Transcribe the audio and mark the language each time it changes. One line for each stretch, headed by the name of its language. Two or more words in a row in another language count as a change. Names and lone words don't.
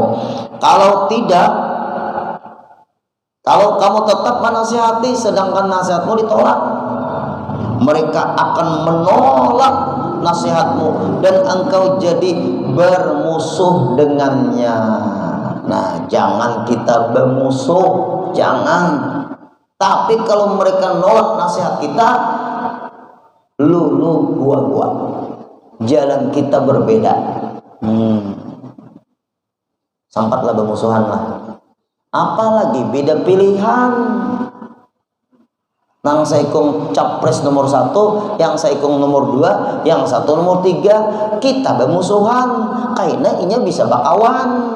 Indonesian: Kalau tidak, kalau kamu tetap menasihati sedangkan nasihatmu ditolak, mereka akan menolak nasihatmu dan engkau jadi bermusuh dengannya. Nah, jangan kita bermusuh, jangan. Tapi kalau mereka nolak nasihat kita, lu gua, jalan kita berbeda. Sampatlah bermusuhan lah. Apalagi beda pilihan.
Banjar: Nang saikung capres nomor 1, yang saikung nomor 2, yang satu nomor 3, kita bermusuhan. Karena inya bisa bakawan.